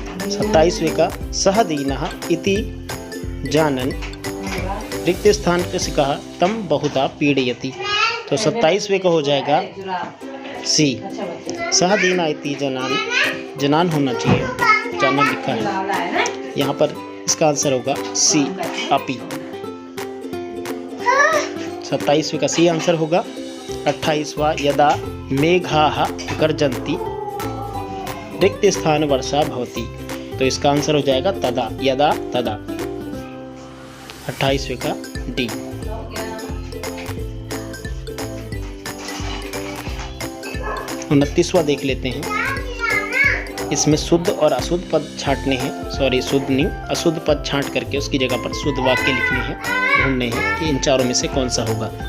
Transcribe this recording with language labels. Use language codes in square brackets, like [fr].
[hi] 27वें का [sa] सह दीनः इति जानन् रिक्त स्थान कृषिकः तम बहुधा पीड़यति। [hi] तो 27वें का हो जाएगा सी। सह दीना इति जनान होना चाहिए, जानन लिखा है यहाँ पर, इसका आंसर होगा सी अपी। 27वें का सी आंसर होगा। [sa] 28वां यदा मेघाः गर्जन्ति रिक्त स्थान वर्षा भवति। [hi] तो इसका आंसर हो जाएगा तदा, यदा तदा। 28वें का डी। 29वां देख लेते हैं। इसमें शुद्ध और अशुद्ध पद छांटने हैं, शुद्ध नहीं, अशुद्ध पद छांट करके उसकी जगह पर शुद्ध वाक्य लिखने हैं, ढूंढने हैं कि इन चारों में से कौन सा होगा।